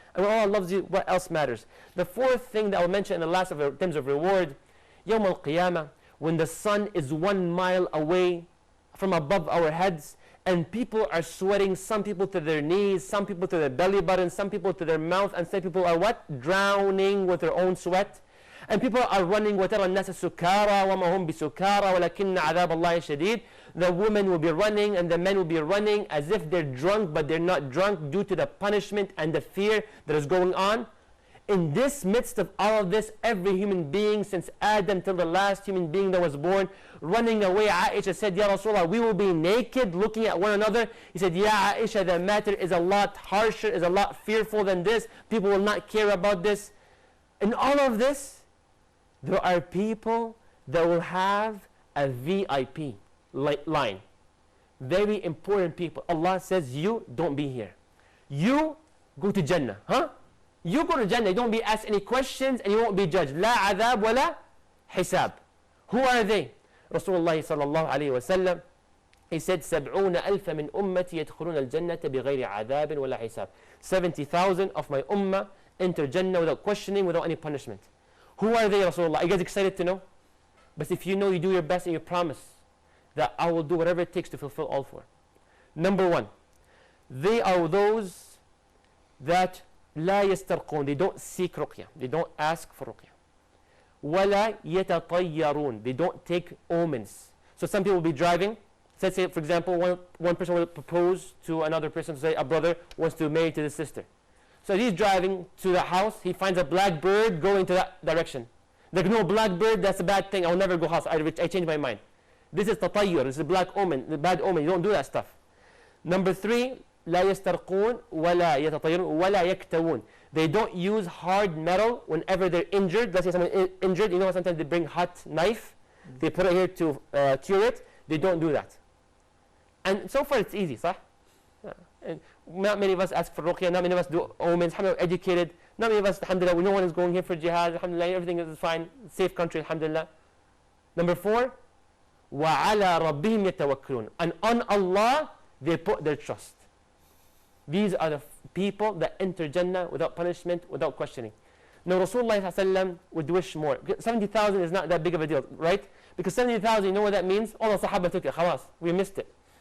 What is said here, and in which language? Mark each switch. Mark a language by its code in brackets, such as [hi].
[en] And when Allah loves you, what else matters? The fourth thing that I will mention in the last of terms of reward, Yawm al-Qiyamah, when the sun is 1 mile away from above our heads, and people are sweating, some people to their knees, some people to their belly button, some people to their mouth, and some people are what? Drowning with their own sweat. And people are running, [ar] وَتَرَى النَّاسَ سُكَارَى وَمَا هُمْ بِسُكَارَى وَلَكِنَّ عَذَابَ اللَّهِ شَدِيدٌ. [en] The women will be running and the men will be running as if they're drunk, but they're not drunk due to the punishment and the fear that is going on. In this midst of all of this, every human being since Adam till the last human being that was born, running away, Aisha said, Ya Rasulullah, we will be naked looking at one another. He said, Ya Aisha, the matter is a lot harsher, is a lot fearful than this. People will not care about this. In all of this, there are people that will have a VIP line. Very important people. Allah says, you don't be here. You go to Jannah. Huh? You go to Jannah, you don't be asked any questions and you won't be judged. [ar] لا عذاب ولا حساب. [en] Who are they? [ar] Rasulullah sallallahu alayhi wa sallam, [en] he said, [ar] 70,000 من أمتي يدخلون الجنة بغير عذاب ولا حساب. [en] 70,000 of my ummah enter Jannah without questioning, without any punishment. Who are they, Rasulullah? Are you guys excited to know? But if you know, you do your best and you promise that I will do whatever it takes to fulfill all four. Number one, they are those that [ar] لا يسترقون. [en] They don't seek ruqya. They don't ask for ruqya. [ar] ولا يتطيرون. [en] They don't take omens. So some people will be driving. Let's say, for example, one person will propose to another person, say a brother wants to marry to his sister. So he's driving to the house. He finds a black bird going to that direction. Like, no, black bird, that's a bad thing. I'll never go house. I changed my mind. This is tatayyur. This is a black omen, the bad omen. You don't do that stuff. Number three, [ar] لا يسترقون ولا يتطيرون ولا يكتوون. [en] They don't use hard metal whenever they're injured. Let's say someone is injured. You know, sometimes they bring hot knife. They put it here to cure it. They don't do that. And so far it's easy, صح? And not many of us ask for ruqya. Not many of us do omens. How many are educated? Not many of us, alhamdulillah, no one is going here for jihad, alhamdulillah, everything is fine, safe country, alhamdulillah. Number 4, [ar] وَعَلَى رَبِّهِمْ يَتَوَكَّلُونَ. [en] And on Allah, they put their trust. These are the people that enter Jannah without punishment, without questioning. Now, Rasulullah ﷺ would wish more. 70,000 is not that big of a deal, right? Because 70,000, you know what that means? All the Sahaba took it, khalas, we missed it.